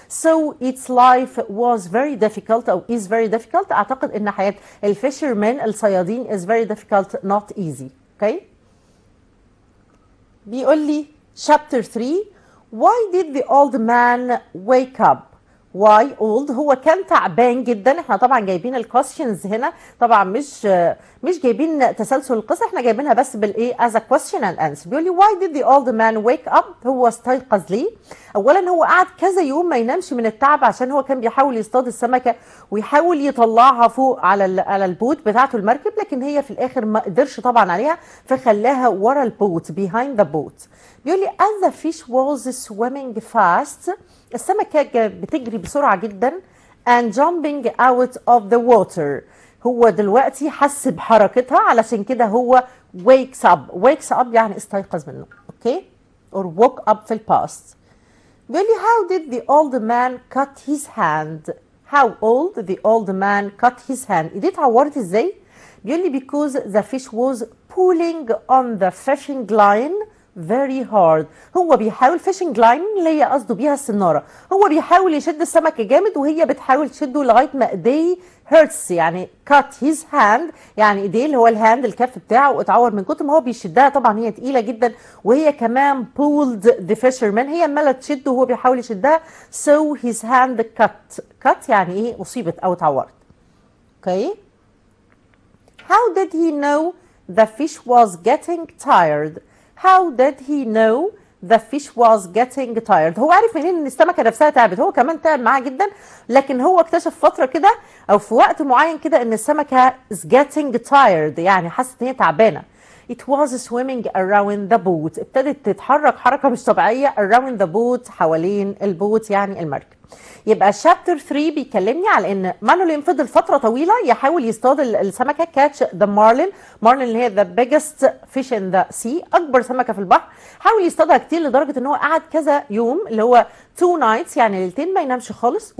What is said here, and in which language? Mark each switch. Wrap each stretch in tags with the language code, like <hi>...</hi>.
<en>so its life was very difficult او is very difficult.</en> <ar>اعتقد ان حياه الفيشرمان الصيادين</ar> <en>is very difficult not easy. okay.</en> <ar>بيقول لي</ar> <en>chapter 3 why did the old man wake up؟ why old؟</en> <ar>هو كان تعبان جدا. احنا طبعا جايبين الكويستشنز هنا، طبعا مش جايبين تسلسل القصه، احنا جايبينها بس بالايه</ar> <en>as a question and answer.</en> <ar>بيقول لي</ar> <en>why did the old man wake up؟</en> <ar>هو استيقظ ليه؟ اولا هو قعد كذا يوم ما ينامش من التعب عشان هو كان بيحاول يصطاد السمكه ويحاول يطلعها فوق على البوت بتاعته المركب، لكن هي في الاخر ما قدرش طبعا عليها فخلاها ورا البوت</ar> <en>behind the boat.</en> <ar>بيقول لي</ar> <en>as the fish was swimming fast،</en> <ar>السمكة بتجري بسرعة جدا</ar> <en>and jumping out of the water،</en> <ar>هو دلوقتي حس بحركتها علشان كده هو</ar> <en>wakes up</en> <ar>يعني استيقظ منه. اوكي</ar> <en>or woke up</en> <ar>في الباست. بيقول لي</ar> <en>how did the old man cut his hand؟ how old the old man cut his hand؟</en> <ar>ايديه اتعورت ازاي؟</ar> <en>بيقول لي because the fish was pulling on the fishing line very hard،</en> <ar>هو بيحاول fishing line اللي هي قصده بيها السناره، هو بيحاول يشد السمكه جامد وهي بتحاول تشده لغايه ما ايديه hurts، يعني</ar> <en>cut his hand</en> <ar>يعني ايديه اللي هو الهاند الكف بتاعه اتعور من كتر ما هو بيشدها، طبعا هي تقيله جدا وهي كمان</ar> <en>pulled the fisherman،</en> <ar>هي عماله تشده وهو بيحاول يشدها</ar> <en>so his hand cut</en> <ar>يعني ايه اصيبت او اتعورت. اوكي</ar> <en>how did he know the fish was getting tired؟</en> <ar>How did he know the fish was getting tired؟ هو عارف منين ان السمكه نفسها تعبت، هو كمان تعب معاها جدا، لكن هو اكتشف فتره كده او في وقت معين كده ان السمكه</ar> <en>is getting tired</en> <ar>يعني حست ان هي تعبانه.</ar> <en>It was swimming around the boat،</en> <ar>ابتدت تتحرك حركه مش طبيعيه</ar> <en>around the boat</en> <ar>حوالين البوت يعني المركب. يبقى شابتر 3 بيكلمني على ان مانولين فضل فتره طويله يحاول يصطاد السمكه كاتش ذا مارلين اللي هي ذا بيجست فيش ان ذا سي، اكبر سمكه في البحر، حاول يصطادها كتير لدرجه ان هو قعد كذا يوم اللي هو 2 نايتس يعني ليلتين ما ينامش خالص.</ar>